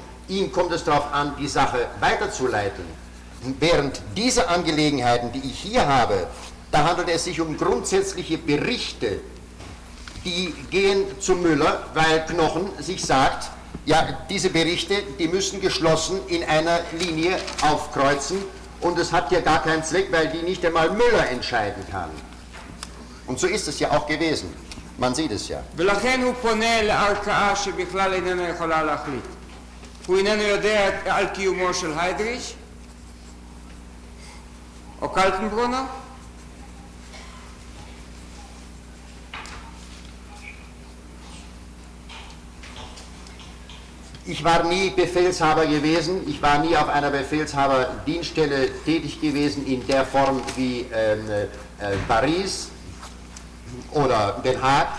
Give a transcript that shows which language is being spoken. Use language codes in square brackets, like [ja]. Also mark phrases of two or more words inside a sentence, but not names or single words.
[de] Ihm kommt es darauf an, die Sache weiterzuleiten. Während diese Angelegenheiten, die ich hier habe, da handelt es sich um grundsätzliche Berichte, die gehen zu Müller, weil Knochen sich sagt, ja, diese Berichte, die müssen geschlossen in einer Linie aufkreuzen und es hat ja gar keinen Zweck, weil die nicht einmal Müller entscheiden kann. Und so ist es ja auch gewesen. Man sieht es ja. [he] ולכן הוא פונה לערכאה שבכלל איננה יכולה להחליט. הוא איננו יודע על קיומו של היידריש או קלטנברונר? [de] Ich war nie Befehlshaber gewesen, ich war nie auf einer Befehlshaberdienststelle tätig gewesen in der Form wie Paris oder Den Haag.